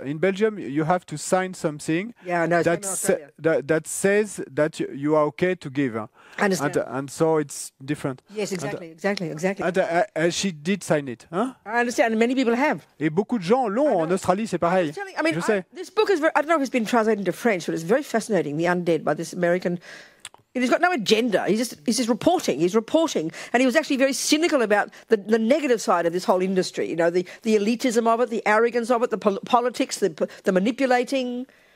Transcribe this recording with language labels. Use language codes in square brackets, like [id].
[en] In Belgium, you have to sign something that says that you are okay to give. I understand. And so it's different. Yes, exactly. And she did sign it. Huh? I understand, and many people have. [fr] Et beaucoup de gens l'ont. En Australie, c'est pareil. Je sais. [en] This book is very, I don't know if it's been translated into French, but it's very fascinating. The Undead by this American He's got no agenda. He's just reporting. He's reporting, and he was actually very cynical about the negative side of this whole industry. You know, the elitism of it, the arrogance of it, the politics, the manipulating.